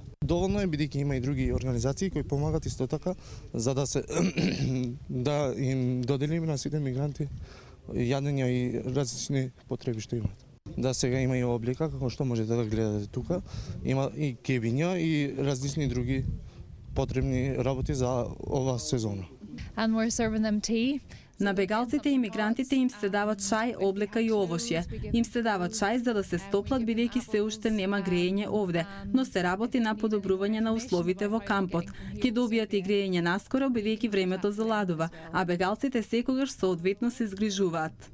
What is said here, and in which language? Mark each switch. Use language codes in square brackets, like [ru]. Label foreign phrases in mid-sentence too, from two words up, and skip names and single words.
[mk] Доволно е бидејќи има и други организации кои помагат исто така за да се да им доделиме на сите мигранти јадења и различни потреби што имат. Да, сега има и облека, како што можете да гледате тука, има и кебиња и различни други потребни работи за ова сезона. [en] And we're serving them tea. [mk] На бегалците и мигрантите им се дават чај, облека и овошје. Им се дават чај за да се стоплат бидејќи се уште нема грејење овде, но се работи на подобрување на условите во кампот. Ќе добијат и грејење наскоро бидејќи времето заладува, а бегалците секогаш соодветно се згрижуваат.